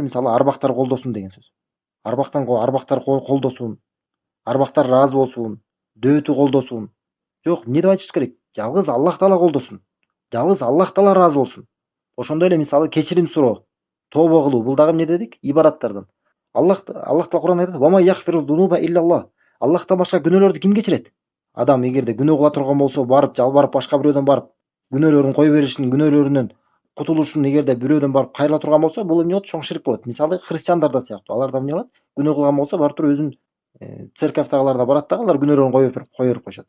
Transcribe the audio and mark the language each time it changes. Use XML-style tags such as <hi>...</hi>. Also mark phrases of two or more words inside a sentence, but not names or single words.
<ky>Мисалы арбактар колдосун деген сөз. Арбактар колдосун, арбактар ыраазы болсун, дөөтү колдосун. Жок, эмне деп айтыш керек? Жалгыз Аллах Таала колдосун. Жалгыз Аллах Таала ыраазы болсун. Ошондой эле мисалы кечирим суроо, тобо кылуу, бул дагы эмне дедик? Ибадаттардан. Аллах Таала Кур'анда айтат:</ky> <ar>"وما يغفر الذنوب إلا الله".</ar> <ky>Аллахтан башка күнөөлөрдү ким кечирет? Адам эгерде күнөө кыла турган болсо, барып жалбарып башка бирөөдөн барып күнөөлөрүн кое беришин, күнөөлөрүнөн кутулушун эгерде бирөөдөн барып кайрыла турган болсо, бул эмне болот? Чоң ширк болот. Мисалы христиандарда сыяктуу. Алар да эмне кылат? Күнөө кылган болсо, барып туруп өзүнүн церковтагыларда барат дагы, алар күнөөлөрүн кое берип коюшат.</ky>